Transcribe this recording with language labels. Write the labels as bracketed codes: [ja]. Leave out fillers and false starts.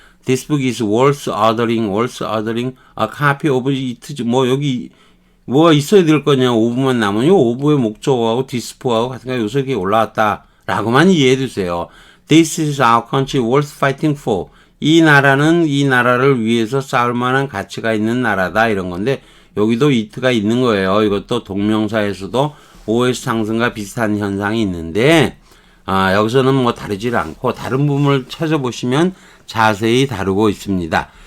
[en] This book is worth ordering a copy of it. [ko] 뭐 여기 뭐가 있어야 될 거냐. 오브만 남으면 오브의 목적어하고 디스포하고 같은 거 요새 이렇게 올라왔다라고만 이해해 주세요. [en] This is our country worth fighting for. [ko] 이 나라는 이 나라를 위해서 싸울 만한 가치가 있는 나라다 이런 건데 여기도 it가 있는 거예요. 이것도 동명사에서도 OS 상승과 비슷한 현상이 있는데 여기서는 뭐 다르질 않고 다른 부분을 찾아보시면 자세히 다루고 있습니다.